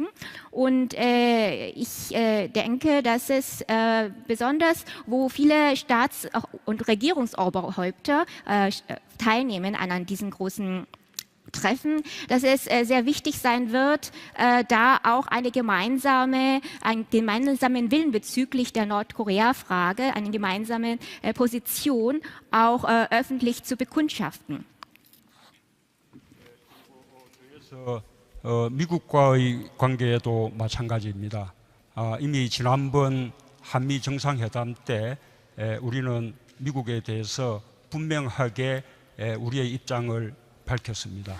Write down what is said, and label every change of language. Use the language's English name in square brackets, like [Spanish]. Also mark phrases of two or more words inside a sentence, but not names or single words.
[German] Und ich denke, dass es besonders, wo viele Staats- und Regierungsoberhäupter teilnehmen an diesen großen Treffen, dass es sehr wichtig sein wird, da auch den gemeinsamen Willen bezüglich der Nordkorea-Frage, eine gemeinsame Position auch öffentlich zu bekundschaften. [Korean] 미국과의 관계도 마찬가지입니다. 이미 지난번 한미 정상회담 때 우리는 미국에 대해서 분명하게 우리의 입장을 밝혔습니다.